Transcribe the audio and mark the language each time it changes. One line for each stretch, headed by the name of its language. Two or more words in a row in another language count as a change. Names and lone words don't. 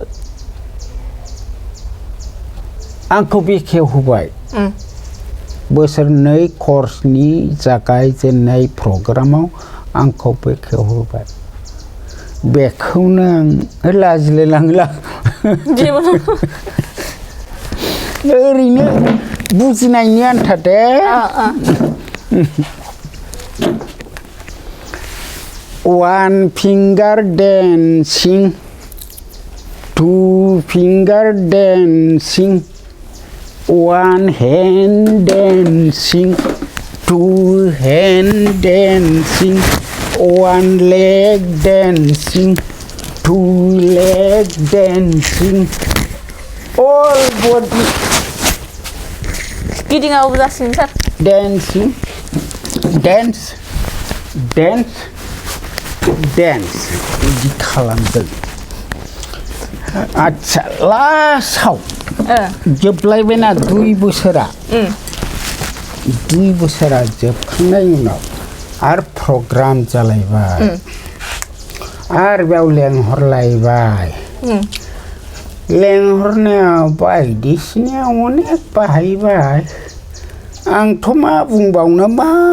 Bodo: आंखौ बेखेवहोबाय बोसोरनै कर्सनि जागायजेननाय प्रग्रामाव आंखौ बेखेवहोबाय बेखौनो आं लाजिलायलांला ओरैनो बुजिनायनि आन्था दे
English: One finger dancing, two finger dancing, one hand dancing, two hand dancing, one leg dancing, two leg dancing, all body
Bodo: गिदिङावबो जासिगोन सार
English: dancing, dance, dance.
Bodo: Dance बिदि खालामदों आच्छा लास्टआव जोबलायबायना 2 बोसोरा 2 बोसोरा जोबखांनायनि उनाव आरो प्रग्राम जालायबाय आरो बेयाव लेंहरलायबाय लेंहरनायाव बायदिसिना अनेक बाहायबाय आंथ' मा बुंबावनो मा